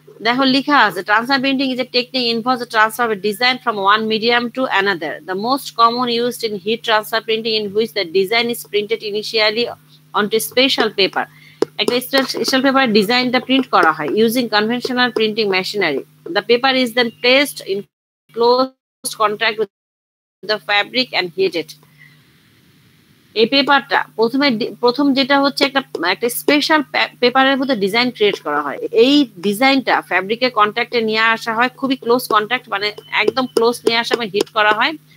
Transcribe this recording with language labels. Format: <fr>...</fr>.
<bn>দেখো লেখা আছে</bn> <en>Transfer printing is a technique involves the transfer of a design from one medium to another. The most common used in heat transfer printing in which the design is printed initially onto special paper.</en> <bn>একটা special paper ডিজাইনটা print করা হয়</bn> <en>using conventional printing machinery. The paper is then placed in close contact with the fabric and heated.</en> <bn>এই পেপারটা প্রথম যেটা হচ্ছে একটা স্পেশাল পেপারের মধ্যে ডিজাইন ক্রিয়েট করা হয়। এই ডিজাইনটা ফ্যাব্রিকের কন্ট্যাক্টে নিয়ে আসা হয়, খুবই ক্লোজ কন্ট্যাক্ট মানে একদম ক্লোজ নিয়ে আসা এবং হিট করা হয়।</bn>